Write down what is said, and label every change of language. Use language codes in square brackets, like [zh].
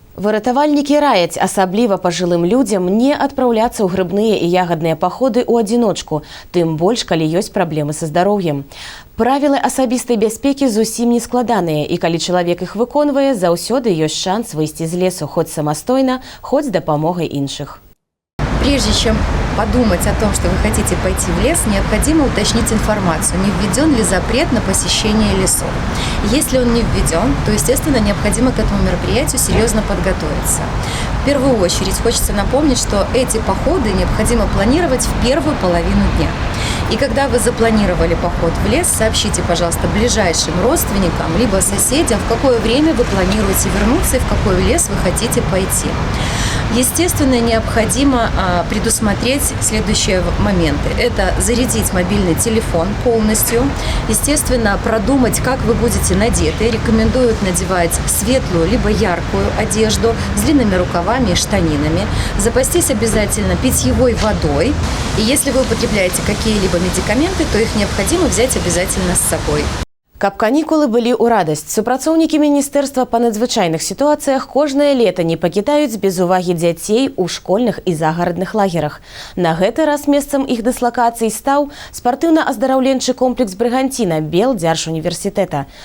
[be] Выратавальнікі раяць, асабліва пажылым людзям, не адпраўляцца ў грыбныя і ягадныя паходы ў адзіночку, тым больш, калі ёсць праблемы са здароўем. Правілы асабістай бяспекі зусім не складаныя, і калі чалавек іх выконвае, заўсёды ёсць шанс выйсці з лесу хоць самастойна, хоць з дапамогай іншых. [ru] Прежде чем подумать о том, что вы хотите пойти в лес, необходимо уточнить информацию, не введен ли запрет на посещение лесов. Если он не введен, то, естественно, необходимо к этому мероприятию серьезно подготовиться. В первую очередь хочется напомнить, что эти походы необходимо планировать в первую половину дня. И когда вы запланировали поход в лес, сообщите, пожалуйста, ближайшим родственникам либо соседям, в какое время вы планируете вернуться и в какой лес вы хотите пойти. Естественно, необходимо предусмотреть следующие моменты. Это зарядить мобильный телефон полностью. Естественно, продумать, как вы будете надеты. Рекомендуют надевать светлую либо яркую одежду с длинными рукавами и штанинами. Запастись обязательно питьевой водой. И если вы употребляете какие-либо медикаменты, то их необходимо взять обязательно с собой. [be] Каб канікулы былі ў радасць, супрацоўнікі Міністэрства па надзвычайных сітуацыях кожнае лета не пакідаюць без увагі дзяцей у школьных і загарадных лагерах. На гэты раз месцам іх дыслакацый стаў спартыўна-аздараўленчы комплекс «Брыганціна» Белдзяржуніверсітэта.